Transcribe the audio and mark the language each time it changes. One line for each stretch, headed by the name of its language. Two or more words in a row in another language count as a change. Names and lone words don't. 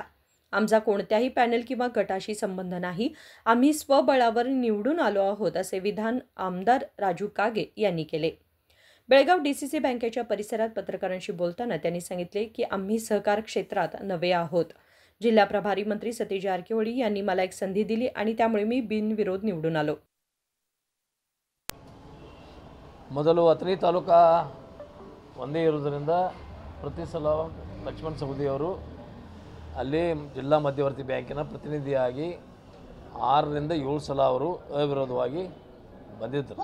Marathi: आमचा कोणत्याही पॅनल किंवा गटाशी संबंध नाही, आम्ही स्वबळावर निवडून आलो आहोत, असे विधान आमदार राजू कागे यांनी केले। बेळगाव डीसीसी बँकेच्या परिसरात पत्रकारांशी बोलताना त्यांनी सांगितले की आम्ही सहकार क्षेत्रात नवे आहोत। जिल्हा प्रभारी मंत्री सतीश जारकिहोळी यांनी मला एक संधी दिली आणि त्यामुळे मी बिनविरोध निवडून आलो।
Kannada: ಮೊದಲು ಅಥಣಿ ತಾಲೂಕಾ ಒಂದೇ ಇರುವುದರಿಂದ ಪ್ರತಿ ಸಲ ಲಕ್ಷ್ಮಣ ಸವದಿಯವರು ಅಲ್ಲಿ ಜಿಲ್ಲಾ ಮಧ್ಯವರ್ತಿ ಬ್ಯಾಂಕಿನ ಪ್ರತಿನಿಧಿಯಾಗಿ 6 ರಿಂದ 7 ಸಲ ಅವರು ಅವಿರೋಧವಾಗಿ ಬಂದಿದ್ದರು।